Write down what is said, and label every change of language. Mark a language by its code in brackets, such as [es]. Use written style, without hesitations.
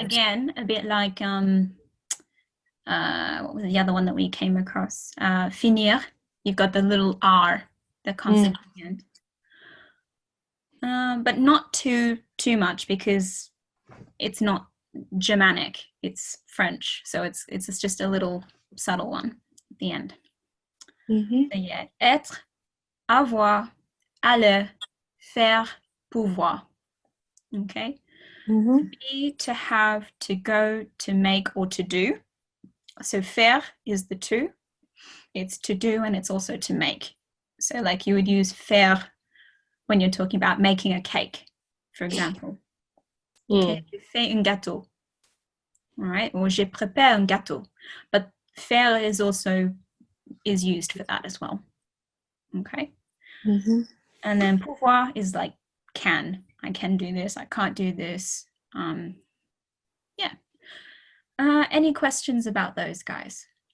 [en] again, a bit like what was the other one that we came across? Finir. You've got the little R that comes at the end. But not too much because it's not Germanic, it's French. So it's just a little subtle one at the end. [fr] So yeah, être, avoir, aller, faire, pouvoir. [en] Okay. Be, to have, to go, to make, or to do. So faire is the to. It's to do and it's also to make. So like you would use faire when you're talking about making a cake, for example. [fr] Okay, je fais un gâteau. [en] All right, or [fr] je prépare un gâteau. [en] But faire is also used for that as well. Okay. And then pouvoir is like can. I can do this. I can't do this. Yeah. Any questions about those guys?